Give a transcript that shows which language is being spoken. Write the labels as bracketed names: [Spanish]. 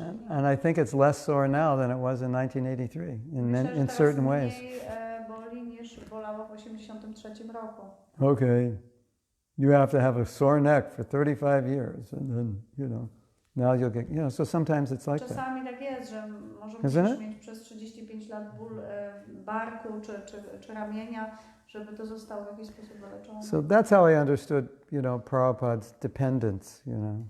[English] And I think it's less sore now than it was in 1983 in certain ways. [Polish] Boli niż bolało w 83 roku. [English] Okay, you have to have a sore neck for 35 years and then, you know, now you'll get, you know, so sometimes it's like that. [Polish] Czasami tak jest, że możesz mieć przez 35 lat ból barku czy ramienia, żeby to zostało w jakiś sposób wyleczone. [English] So that's how I understood, you know, Prabhupada's dependence, you know.